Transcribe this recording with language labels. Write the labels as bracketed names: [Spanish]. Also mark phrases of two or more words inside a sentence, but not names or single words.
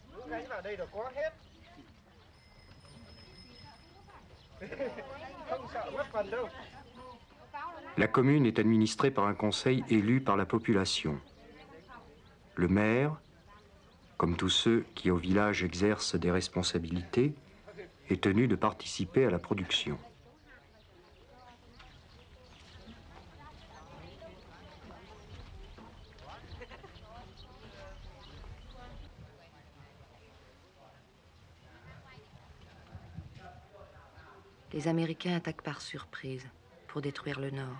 [Vietnamese] gánh vào đây là có hết. Không sợ mất phần đâu. [French] La commune est administrée par un conseil élu par la population. Le maire, comme tous ceux qui au village exercent des responsabilités, est tenu de participer à la production. Les Américains attaquent par surprise pour détruire le Nord.